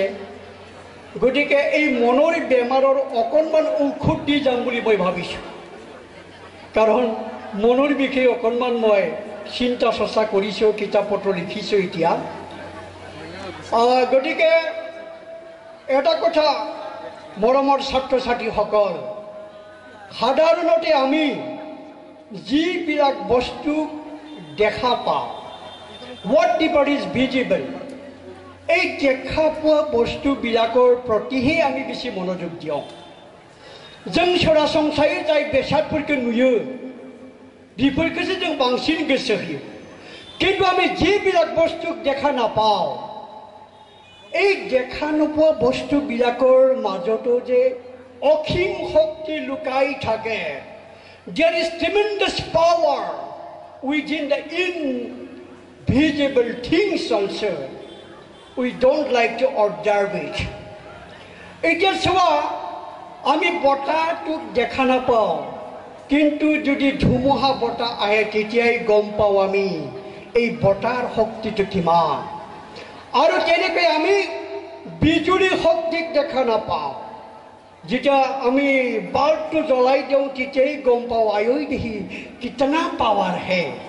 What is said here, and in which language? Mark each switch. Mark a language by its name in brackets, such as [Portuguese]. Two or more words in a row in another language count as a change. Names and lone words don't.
[Assamese] গতিকে এই মনৰ বেমাৰৰ অকণমান ঔষধ দি যাম বুলি মই ভাবিছোঁ, কাৰণ মনৰ বিষয়ে অকণমান মই চিন্তা চৰ্চা কৰিছোঁ, কিতাপ পত্ৰ লিখিছোঁ এতিয়া। গতিকে এটা কথা মৰমৰ ছাত্ৰ ছাত্ৰীসকল, সাধাৰণতে আমি যিবিলাক বস্তু দেখা পাওঁ, [English] what is visible, [Assamese] এই দেখা পোৱা বস্তুবিলাকৰ প্ৰতিহে আমি বেছি মনোযোগ দিওঁ। [Bodo] जों सरासनस्रायै जाय बेसादफोरखौ नुयो बेफोरखौसो जों बांसिन गोसो होयो, [Assamese] কিন্তু আমি যিবিলাক বস্তু দেখা নাপাওঁ, এই দেখা নোপোৱা বস্তুবিলাকৰ মাজতো যে অসীম শক্তি লুকাই থাকে। [English] There is tremendous power within the invisible things also. We don't like to observe it. [Assamese] এতিয়া চোৱা, আমি বতাহটোক দেখা নাপাওঁ, কিন্তু যদি ধুমুহা বতাহ আহে তেতিয়াই গম পাওঁ আমি এই বতাহৰ শক্তিটো কিমান। আৰু তেনেকৈ আমি বিজুলী শক্তিক দেখা নাপাওঁ, যেতিয়া আমি বাল্বটো জ্বলাই দিওঁ তেতিয়াই গম পাওঁ [Hindi] आयै देखी कितना पावर है।